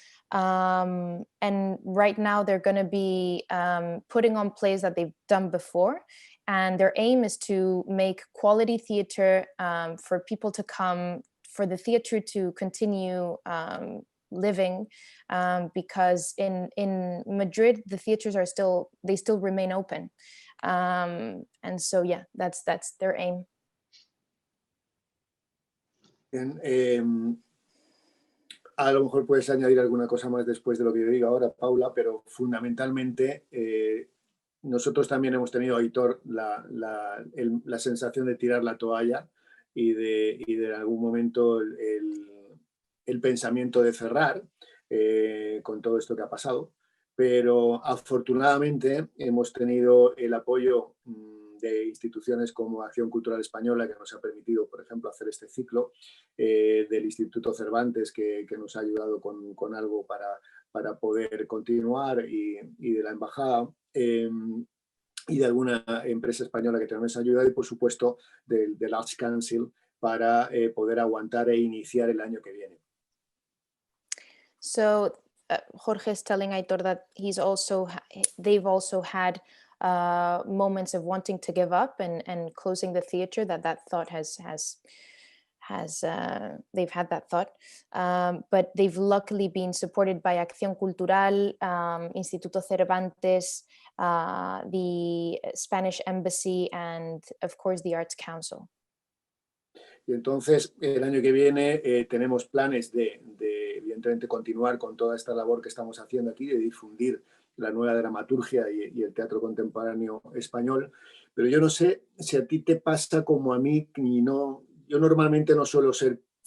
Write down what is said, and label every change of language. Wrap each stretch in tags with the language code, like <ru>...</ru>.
<en>And right now they're going to be putting on plays that they've done before, and their aim is to make quality theater for people to come for the theater to continue living, because in Madrid the theaters are still remain open, and so yeah, that's their aim.</en> <es>Bien, a lo mejor puedes añadir alguna cosa más después de lo que yo diga ahora, Paula, pero fundamentalmente nosotros también hemos tenido, Aitor, la sensación de tirar la toalla y de en algún momento el pensamiento de cerrar con todo esto que ha pasado, pero afortunadamente hemos tenido el apoyo de instituciones como Acción Cultural Española, que nos ha permitido, por ejemplo, hacer este ciclo, del Instituto Cervantes, que nos ha ayudado con algo para poder continuar, y de la Embajada, y de alguna empresa española que también nos ha ayudado, y por supuesto del Arts Council, para poder aguantar e iniciar el año que viene.</es> <en>So Jorge is telling Aitor that they've also had moments of wanting to give up and closing the theater, that thought they've had that thought, but they've luckily been supported by Acción Cultural, Instituto Cervantes, the Spanish Embassy, and of course the Arts Council.</en> <es>Y entonces el año que viene tenemos planes de evidentemente continuar con toda esta labor que estamos haciendo aquí, de difundir la nueva dramaturgia y el teatro contemporáneo español, pero yo no sé si a ti te pasa como a mí, yo normalmente no suelo ser</es>